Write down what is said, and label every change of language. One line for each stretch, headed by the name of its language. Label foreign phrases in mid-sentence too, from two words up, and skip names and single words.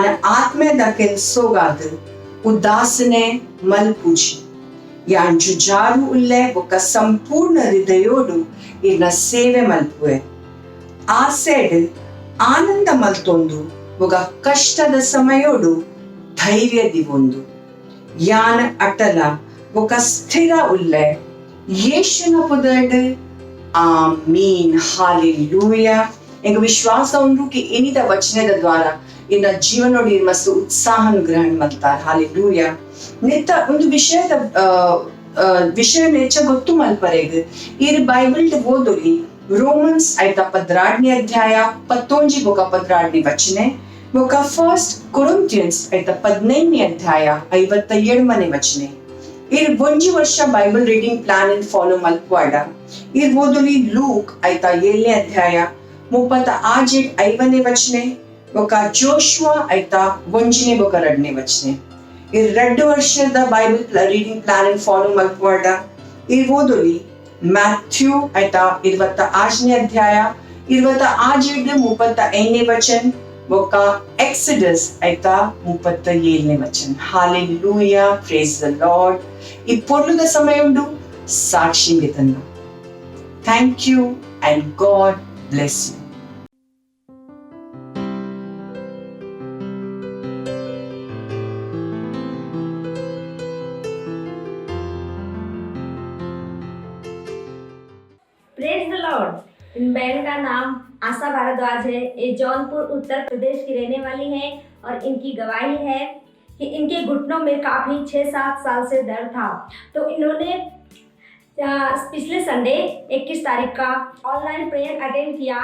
Tulu: ಆತ್ಮೆದ ಕೆಲ್ಸೋಗಾದ್ ಉದಾಸನೆ ಮಲ್ಪುಜಿ ಯಾನ್ ಜುಜಾರು ಉಲ್ಲೆ ಬೊಕ ಸಂಪೂರ್ಣ ಹೃದಯೋಡು ಇನ್ನ ಸೇವೆ ಮಲ್ಪುವೆ ಆಸೆಡ್ ಆನಂದ ಮಲ್ತೊಂದು ಬೊಕ ಕಷ್ಟದ ಸಮಯೋಡು ಧೈರ್ಯ ದಿವೊಂದು ಯಾನ ಅಟಲ ಬೊಕ ಸ್ಥಿರ ಉಲ್ಲೆ ಯೇಸುನ ಪುದಡ್ आमीन हालेलुया ಎಂಗ ವಿಶ್ವಾಸ ಉಂಡು ಕಿ ಇನಿದ ವಚನದ ದ್ವಾರ ಇನ್ನ ಜೀವನೋಡಿ ಮಸ್ತ್ ಉತ್ಸಾಹನ ಗ್ರಹಣ ಮಾಡ್ತಾರೆ ಹಾಲೆಲುಯಾ ನಿತ್ತ ಒಂದು ವಿಷಯ ನೆಚ್ಚ ಗೊತ್ತು ಮಲ್ಪರೆಗ್ ಈ ಬೈಬಲ್ ಓದೊಲಿ ರೋಮನ್ಸ್ ಐತ 16ನೇ ಅಧ್ಯಾಯ 19 ಬೊಕ 16ನೇ ವಚನೆ ಬೊಕ ಫಸ್ಟ್ ಕೊರಿಂಥಿಯನ್ಸ್ ಐತ 15ನೇ ಅಧ್ಯಾಯ 57ನೇ ವಚನೆ ಇರ್ ಒಂಜಿ ವರ್ಷ
English: Bible reading plan
Tulu: ಇನ್ ಫಾಲೋ ಮಲ್ಪುವಾಡ ಇರ್ ಓದೊಲಿ ಲೂಕ್ ಐತ 7ನೇ ಅಧ್ಯಾಯ 35ನೇ ವಚನೆ ಬೊಕ ಜೋಶುವ ಐತ 1ನೇ ಬೊಕ 2ನೇ ವಚನೆ ಇರ್ 2 ವರ್ಷದ
English: Bible reading plan
Tulu: ಇನ್ ಫಾಲೋ ಮಲ್ಪುವಾಡ ಇರ್ ಓದೊಲಿ ಮ್ಯಾಥ್ಯೂ ಐತ 28ನೇ ಅಧ್ಯಾಯ 35ನೇ ವಚನ ಬೊಕ ಎಕ್ಸಡಸ್ ಐತ 37ನೇ ವಚನ ಹಾಲೆಲೂಯಾ
English: praise the Lord
Tulu: ಈ ಪೊರ್ಲುದ ಸಮಯ ಉಂಡು ಸಾಕ್ಷಿಗೆ ತನ್ನ
English: thank you and God bless you. Praise the Lord.
Hindi: इन बहन का नाम आशा भारद्वाज है। ये जौनपुर उत्तर प्रदेश की रहने वाली हैं और इनकी गवाही है कि इनके घुटनों में काफ़ी 6-7 साल से दर्द था। तो इन्होंने पिछले संडे 21 तारीख का
English: online prayer attend
Hindi: किया।